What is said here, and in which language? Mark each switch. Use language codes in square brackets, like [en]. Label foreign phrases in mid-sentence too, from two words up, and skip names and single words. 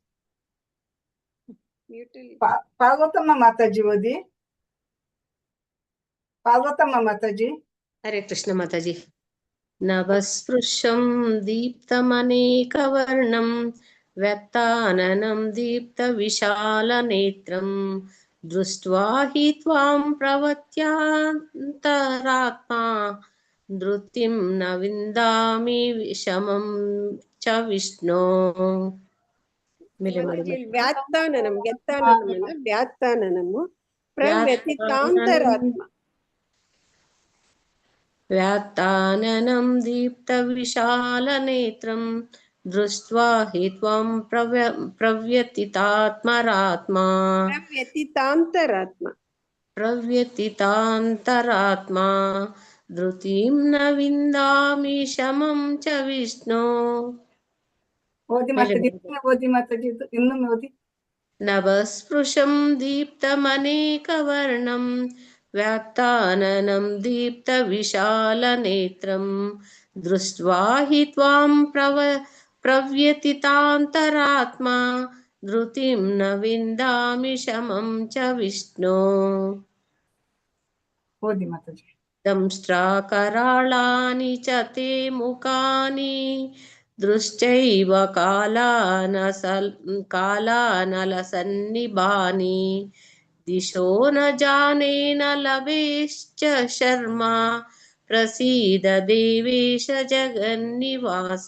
[kn] ಪಾರ್ವತಮ್ಮ ಮಾತಾಜಿ ಓದಿ. ಪಾರ್ವತಮ್ಮ ಮಾತಾಜಿ. [sa] ಹರೇ ಕೃಷ್ಣ [kn] ಮಾತಾಜಿ. [sa] ನವಸ್ಪೃಶಂ ದೀಪ್ತಮನೇಕವರ್ಣಂ ವ್ಯಕ್ತಾನನಂ ದೀಪ್ತ ವಿಶಾಲ ನೇತ್ರಂ ದೃಷ್ಟ್ವಾ ಹಿ ತ್ವಾಂ ಪ್ರವತ್ಯಾಂತರಾತ್ಮಾ ಧೃತಿಂ ನ ವಿಂದಾಮಿ ವಿಷಮಂ ಚ ವಿಷ್ಣೋ. ವ್ಯಾತ್ತಾನನಂ ಪ್ರವ್ಯತಿತಾಂತರಾತ್ಮ ವ್ಯಾತ್ತಾನನಂ ದೀಪ್ತ ವಿಶಾಲ ನೇತ್ರಂ ದೃಷ್ಟ್ವಾ ಹಿ ತ್ವಾಂ ಪ್ರವ್ಯತಿತಾಂತರಾತ್ಮಾ ಧೃತಿಂ ನ ವಿಂದಾಮಿ ಶಮಂ ಚ ವಿಷ್ಣು. [kn] ಓದಿ ಮಾತಾಜಿ, ಓದಿ ಮಾತಾಜಿ, ಇನ್ನೊಮ್ಮೆ ಓದಿ. [sa] ನವಸ್ಪೃಶಂ ದೀಪ್ತಮನೇಕವರ್ಣಂ ವ್ಯಾತ್ತಾನನಂ ದೀಪ್ತ ವಿಶಾಲ ನೇತ್ರಂ ದೃಷ್ಟ್ವಾ ಹಿ ತ್ವಾಂ ಪ್ರವ್ಯತಿತಾಂತರಾತ್ಮಾ ಧೃತಿಂ ನ ವಿಂದಾಮಿ ಶಮಂ ಚ ವಿಷ್ಣು. [kn] ಓದಿ ಮಾತಾಜಿ. [sa] ದಂಷ್ಟ್ರಾಕರಾಳಾನಿ ಚ ತೇ ಮುಖಾನಿ ದೃಶ್ಚೈವ ಕಾಲಾನಲಸನ್ನಿಭಾನಿ ದಿಶೋ ನ ಜಾನೇನ ಲವೇಶ್ಚ ಶರ್ಮ ಪ್ರಸೀದ ದೇವೇಶ ಜಗನ್ನಿವಾಸ.